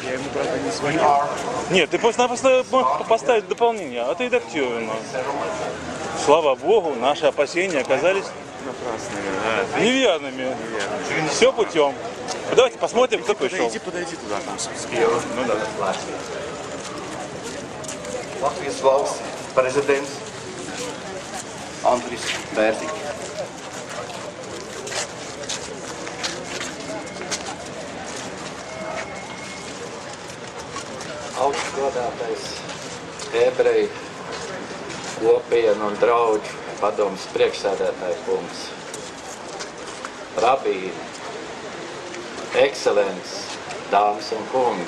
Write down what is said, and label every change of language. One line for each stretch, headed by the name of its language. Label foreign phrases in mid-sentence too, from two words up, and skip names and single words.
Russian: Я ему, правда, не звонил. Нет, ты просто можешь поставить дополнение, а это редактируемо. Слава Богу, наши опасения оказались Напрасными, да. неверными. Все путем. Давайте посмотрим, кто пришел. Подойди туда, там списки. Ну да.
Latvian: Latvijas valsts prezidents Andris Bērziņš. Augstgodātais ebreju kopienu un draugu padomes priekšsēdētāja kungs, rabīni, ekscelences, dāmas un kungi.